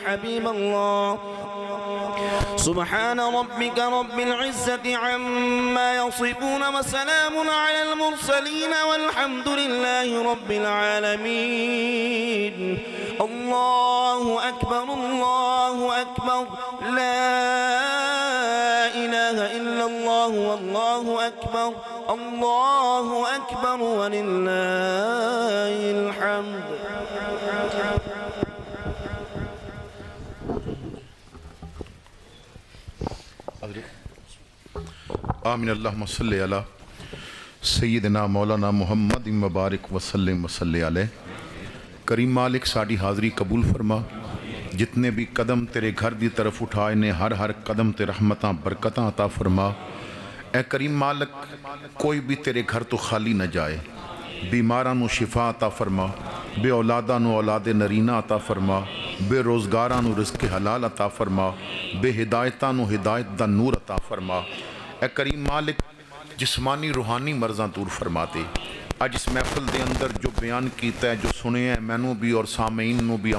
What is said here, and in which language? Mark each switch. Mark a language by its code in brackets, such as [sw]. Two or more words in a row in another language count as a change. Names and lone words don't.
[ar] حبيب الله سبحان ربك رب العزة عما يصفون وسلام على المرسلين والحمد لله رب العالمين الله أكبر الله أكبر لا إله إلا الله والله أكبر الله أكبر ولله الحمد [pa] آمین [ar] اللہم صلی علی سیدنا مولانا محمد مبارک وسلم وصلی علیہ [pa] کریم مالک ساڑی حاضری قبول فرما جتنے بھی قدم تیرے گھر دی طرف اٹھائے نے ہر قدم تے رحمتاں برکتاں عطا فرما اے کریم مالک کوئی بھی تیرے گھر تو خالی نہ جائے بیماراں نو شفا عطا فرما بے اولاداں نو اولاد نرینہ عطا فرما بے روزگاراں نو رزق حلال عطا فرما بے ہدایتاں نو ہدایت دا نور عطا فرما اے کریم مالک جسمانی روحانی مرضاں دور فرما دے اج اس محفل دے اندر جو بیان کیتا ہے جو سنے ہیں مینوں بھی اور سامعین نو بھی